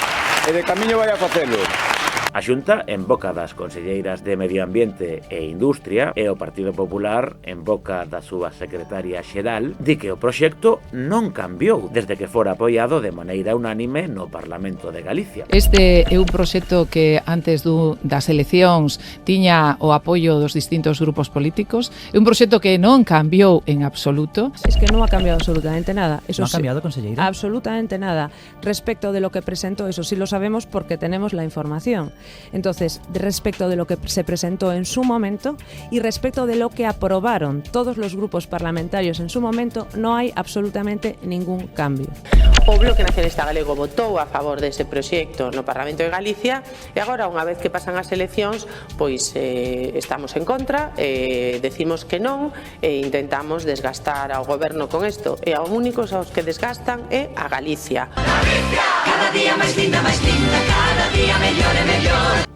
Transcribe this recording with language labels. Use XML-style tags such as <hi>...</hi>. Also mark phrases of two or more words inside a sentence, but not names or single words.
<gl>A Xunta, en boca das conselleiras de Medio Ambiente e Industria, e o Partido Popular, en boca da súa secretaria xeral, di que o proxecto non cambiou desde que fora apoiado de maneira unánime no Parlamento de Galicia. Este é un proxecto que antes das eleccións tiña o apoio dos distintos grupos políticos. É un proxecto que non cambiou en absoluto.</gl> <es>Es que non ha cambiado absolutamente nada. Eso ¿No ha cambiado, conselleira? Absolutamente nada. Respecto de lo que presentó, eso sí lo sabemos porque tenemos la información. Entonces, respecto de lo que se presentó en su momento y respecto de lo que aprobaron todos los grupos parlamentarios en su momento, no hay absolutamente ningún cambio.</es> <gl>O Bloque Nacionalista Galego votou a favor dese proxecto no Parlamento de Galicia e agora, unha vez que pasan as eleccións, pois estamos en contra, decimos que non e intentamos desgastar ao goberno con isto. E ao únicos aos que desgastan é a Galicia. Galicia, cada día máis linda, cada día mellor e mellor.</gl>